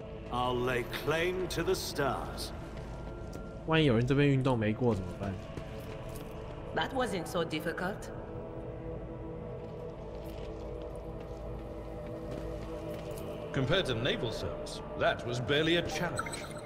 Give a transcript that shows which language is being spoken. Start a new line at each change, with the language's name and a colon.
English: I'll lay claim to the stars.
Chinese: 万一有人这边运动没过怎么办？
English: That wasn't so difficult. Compared to naval service, that was barely a challenge.